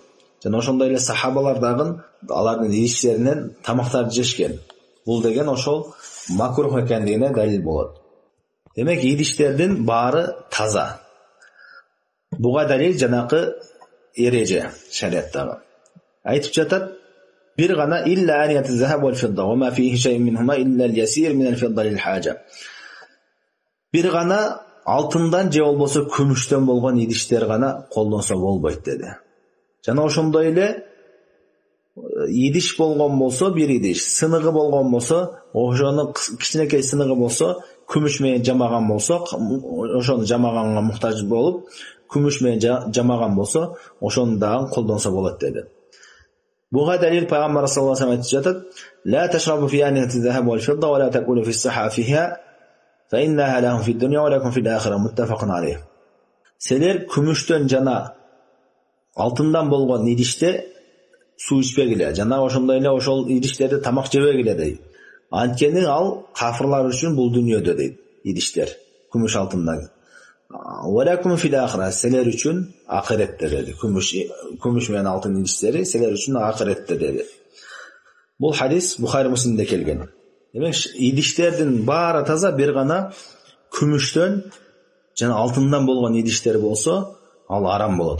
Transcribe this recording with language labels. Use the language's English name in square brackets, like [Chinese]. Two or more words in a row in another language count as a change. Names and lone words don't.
[Kyrgyz] Жана ошондой эле сахабалар дагы алардын идиштеринен тамактарды жешкен. Бул деген ошол макрух экендигине далил болот. Демек, идиштердин баары таза. Буга далил жанакы эреже шариаттагы. Айтып жатат: "Бир гана [Arabic] إلا آنية الذهب والفضة وما فيه شيء منهما إلا اليسير من الفضة للحاجة." [Kyrgyz] Бир гана алтындан же болбосо күмүштөн болгон идиштер гана колдонсо болбойт деди. Жана ошондой эле идиш болгон болсо, бир идиш сыныгы болгон болсо, ошону кичинекей сыныгы болсо, күмүш менен жамаган болсо, ошону жамаганга муктаж болуп, күмүш менен жамаган болсо, ошону дагы колдонсо болот деди. Буга далил пайгамбар [Arabic] صلى الله عليه وسلم [Kyrgyz] айтып жатат: [Arabic] "لا تشربوا في آنية الذهب والفضة ولا تأكلوا في صحافها فإنها لهم في الدنيا ولكم في الآخرة متفق عليه." [Kyrgyz] Силер күмүштөн жана алтындан болгон идиште суу ичпегиле, жана ошондой эле ошол идиштерде тамак жебегиле дейт. Анткени ал кафырлар үчүн бул дүйнөдө дейт идиштер, күмүш алтындан. [Arabic] ولكم في الآخرة, [Kyrgyz] силер үчүн акыретте деди. Күмүш менен алтын идиштери силер үчүн акыретте деди. Бул хадис Бухари Муслимде келген. Демек, идиштердин баары таза, бир гана күмүштөн жана алтындан болгон идиштер болсо, ал арам болот.